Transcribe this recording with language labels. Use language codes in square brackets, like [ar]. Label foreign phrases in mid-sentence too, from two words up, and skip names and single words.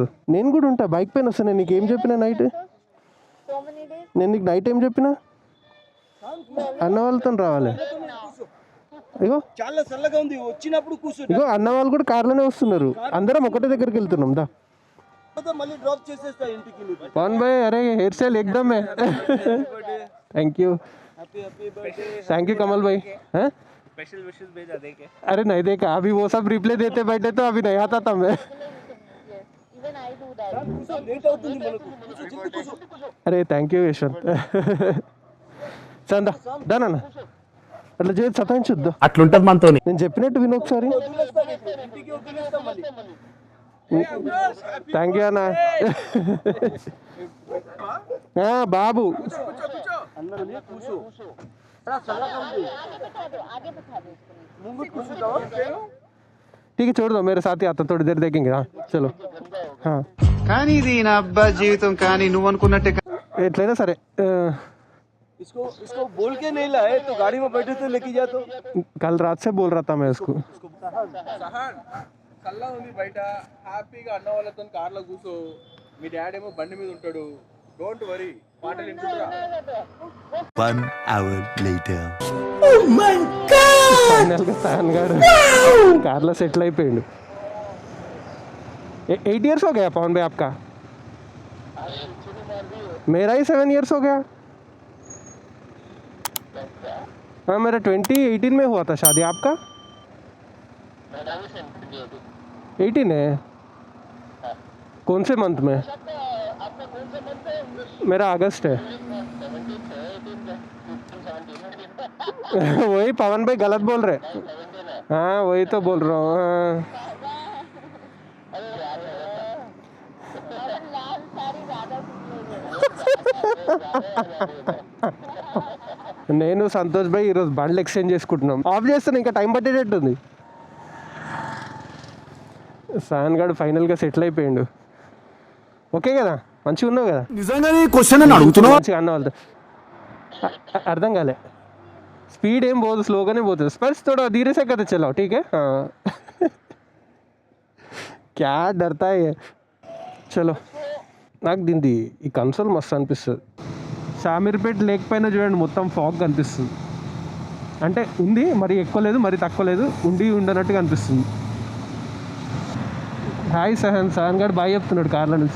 [te] నేను కూడా ఉంటా, బైక్ పైన వస్తాను. నేను నీకు ఏం చెప్పినా నైట్? నేను నీకు నైట్ ఏం చెప్పినా? అన్న వాళ్ళతో రావాలి. ఇగో చాలా చల్లగా ఉంది. వచ్చినప్పుడు కూర్చో. ఇగో అన్న వాళ్ళు కూడా కార్లోనే వస్తున్నారు. అందరం ఒకటే దగ్గరికి వెళ్తున్నాం. దా మళ్ళీ డ్రాప్ చేసేస్తా ఇంటికి. [hi] पवन भाई अरे [en] hair style [hi] ఎక్దమ్ है. [en] thank you [hi] कमल भाई. स्पेशल विशेस भेजा देखे? अरे नहीं देखा, अभी वो सब रिप्ले देते बैठे तो अभी नहीं आता था मैं. [te] అరే [en] thank you [te] యశ్వంత్. చందా దానా అట్లా చేసి సతాయించుద్దా. అట్లుంటది మనతో. నేను చెప్పినట్టు విను ఒకసారి. [en] thank you [te] అన్న. [hi] బాబు ठीक है छोड़ दो, मेरे साथ ही आता, थोड़ी देर देखेंगे. हाँ चलो. हाँ [te] కానీ ఇది నా అబ్బా జీవితం, కానీ నువ్వు అనుకున్నట్టే ఎట్లయినా సరే. [hi] इसको बोल के नहीं लाए तो गाड़ी में बैठे थे लेके जा. तो कल रात से बोल रहा था मैं उसको. [te] కల్లా ఉంది బయట, హ్యాపీగా అన్న వాళ్ళతో కార్లో కూర్చో. మీ డాడీ ఏమో బండి మీద ఉంటాడు, [en] don't worry. [te] పాటలు వింటుంటా. [en] 1 hour later. [te] ఫైనల్ గా సహన్ గారు కార్లో సెటిల్ అయిపోయిండు. [hi] 8 years हो गया पवन भाई आपका? मेरा ही 7 years हो गया. हाँ मेरा 2018 में हुआ था शादी. आपका 18 है? कौन से मंथ में? मेरा अगस्त है. वही पवन भाई गलत बोल रहे. हाँ वही तो बोल रहा हूँ. [te] నేను సంతోష్ భాయ్ ఈరోజు బండ్లు ఎక్స్చేంజ్ చేసుకుంటున్నాం. ఆఫ్ చేస్తాను, ఇంకా టైం పట్టేటట్టుంది. సాయన్ గారు ఫైనల్గా సెటిల్ అయిపోయిండు. ఓకే కదా, మంచిగా ఉన్నావు కదా? నిజంగానే క్వశ్చన్ అని అడుగుతున్నావు? మంచిగా అన్న వాళ్ళతో అర్థం కాలే. స్పీడ్ ఏం పోదు, స్లోగానే పోతుంది. [hi] స్పర్స్ थोड़ा धीरे से करते चलाओ, ठीक है? हाँ क्या डरता है. [te] చలో, నాకు దీనిది ఈ కన్సోల్ మస్తు అనిపిస్తుంది. షామీర్పేట్ లేక్ పైన చూడండి మొత్తం ఫాగ్ కనిపిస్తుంది. అంటే ఉంది, మరి ఎక్కువ లేదు మరి తక్కువ లేదు, ఉండనట్టుగా అనిపిస్తుంది. హాయ్ సహన్. సహన్ గారు బాయ్ చెప్తున్నాడు కార్లో నుంచి.